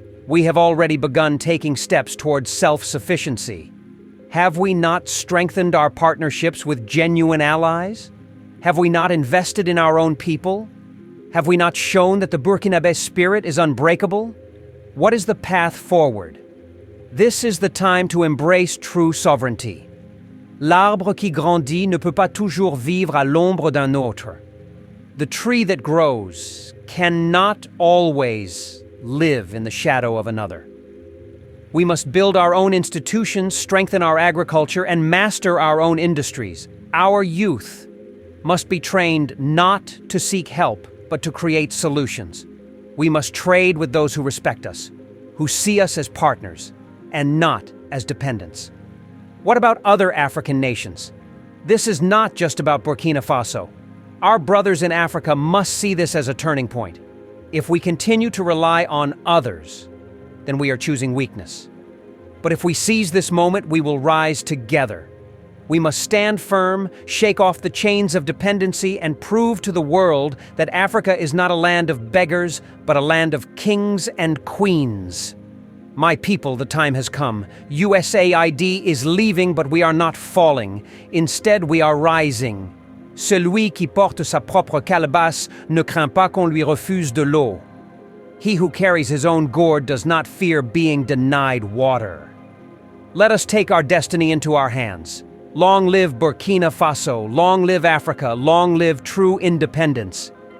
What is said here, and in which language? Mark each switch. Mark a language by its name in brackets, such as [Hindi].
[English] We have already begun taking steps towards self-sufficiency. Have we not strengthened our partnerships with genuine allies? Have we not invested in our own people? Have we not shown that the Burkinabe spirit is unbreakable? What is the path forward? This is the time to embrace true sovereignty. [French] L'arbre qui grandit ne peut pas toujours vivre à l'ombre d'un autre. [English] The tree that grows cannot always live in the shadow of another. We must build our own institutions, strengthen our agriculture, and master our own industries. Our youth must be trained not to seek help, but to create solutions. We must trade with those who respect us, who see us as partners, and not as dependents. What about other African nations? This is not just about Burkina Faso. Our brothers in Africa must see this as a turning point. If we continue to rely on others, then we are choosing weakness. But if we seize this moment, we will rise together. We must stand firm, shake off the chains of dependency, and prove to the world that Africa is not a land of beggars, but a land of kings and queens. My people, the time has come. USAID is leaving, but we are not falling. Instead, we are rising. [French] Celui qui porte sa propre calebasse ne craint pas qu'on lui refuse de l'eau. [English] He who carries his own gourd does not fear being denied water. Let us take our destiny into our hands. Long live Burkina Faso, long live Africa, long live true independence.